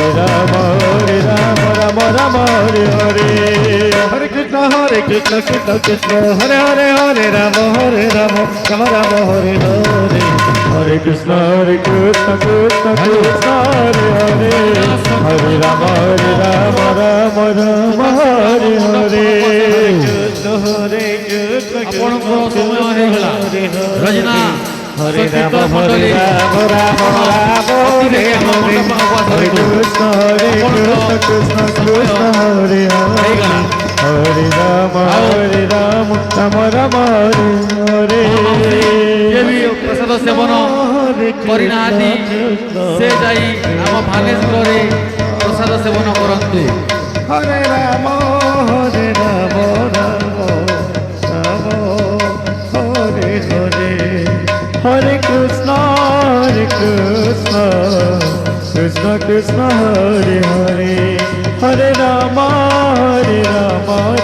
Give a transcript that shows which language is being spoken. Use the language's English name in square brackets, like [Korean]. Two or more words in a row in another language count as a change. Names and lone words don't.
[Sanskrit] Rama Rama Rama Hare Hare Hare Krishna Krishna Krishna Hare Hare Hare Rama Rama Rama Hare Hare Hare Krishna Krishna Krishna Hare Hare Hare Rama Rama Rama Hare Hare Krishna Hare Krishna [Odia] ଆପଣଙ୍କର ସମୟ ହେଇଗଲା ରଜନା [Sanskrit] Hare Rama Hare Rama Rama Hare Hare Hare Krishna Krishna Krishna Hare Hare Hare Rama Rama Rama Hare Hare [Odia] ଯିଏ ବି ପ୍ରସାଦ ସେବନ କରିନାହାନ୍ତି ସେ ଯାଇ ଆମ ଭାଗେଶ୍ୱରରେ ପ୍ରସାଦ ସେବନ କରନ୍ତୁ [Sanskrit] Hare Rama Hare Krishna Krishna Krishna Hare Hare Hare Rama Rama